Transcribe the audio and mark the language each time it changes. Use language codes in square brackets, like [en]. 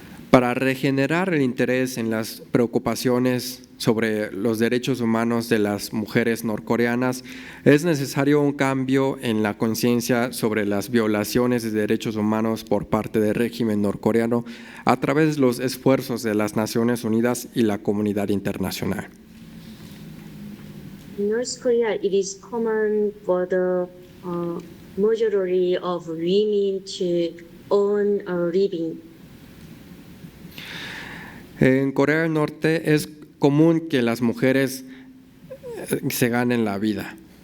[es] Para regenerar el interés en las preocupaciones sobre los derechos humanos de las mujeres norcoreanas, es necesario un cambio en la conciencia sobre las violaciones de derechos humanos por parte del régimen norcoreano a través de los esfuerzos de las Naciones Unidas y la comunidad internacional. [en] In North Korea, it is common for the majority of women to earn a living. [es] En Corea del Norte es común que las mujeres se ganen la vida.